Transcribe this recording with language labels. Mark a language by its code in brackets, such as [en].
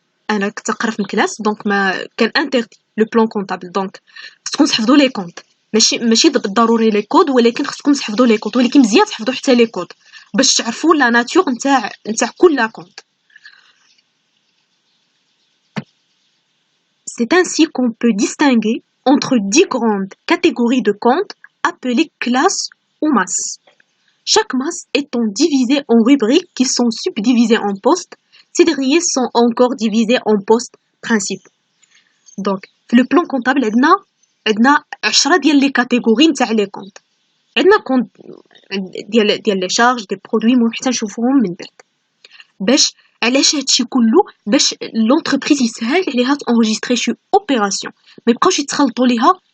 [ar] انا كنت نقرا في الكلاس دونك ما كان انتردي لو بلان كونطابل. دونك خصكم تحفظوا لي كونت، ماشي بالضروري لي كود، ولكن خصكم تحفظوا لي كود، ولكن مزيان تحفظوا حتى لي كود باش تعرفوا لا ناتور نتاع كل كونت. [fr] C'est ainsi qu'on peut distinguer entre 10 grandes catégories de comptes appelées classes ou masses. Chaque masse étant divisée en rubriques qui sont subdivisées en postes, ces derniers sont encore divisés en postes principaux. Donc, le plan comptable, [ar] عندنا 10 ديال لي كاتيجوري نتاع لي كونت. عندنا كونت ديال لي شارج دي برودوي، مهم حتى نشوفوهم من بعد. باش علاش هادشي كله؟ باش لونتربريز يسهل عليها تانجستري شي اوبيراسيون، ما يبقاوش يتخلطوا ليها.